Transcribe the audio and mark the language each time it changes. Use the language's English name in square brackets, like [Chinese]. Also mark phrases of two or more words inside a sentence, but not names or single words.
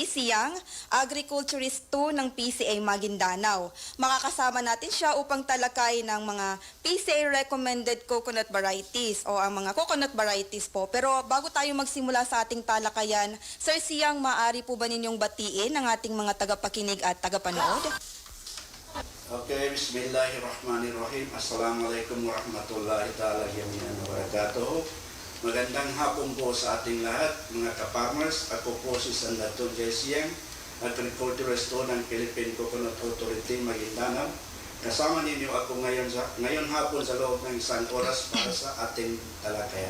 [Filipino] Siang, Agriculturist 2 ng PCA Maguindanao. Makakasama natin siya upang talakay ng mga [English] PCA recommended coconut varieties [Filipino] o ang mga [English] coconut varieties [Filipino] po. Pero bago tayo magsimula sa ating talakayan, Sir Siang, maaari po ba ninyong batiin ang ating mga tagapakinig at tagapanood? [Arabic] Okay, بسم الله الرحمن الرحيم. السلام عليكم ورحمة الله تعالى وبركاته. [Filipino] Magandang hapon po sa ating lahat, mga ka-farmers. Ako po si Sandaton Jessie Siang, Agriculturist ng Philippine Coconut Authority, Maguindanao. Kasama ninyo ako ngayon hapon sa loob ng 1 oras para sa ating talakayan.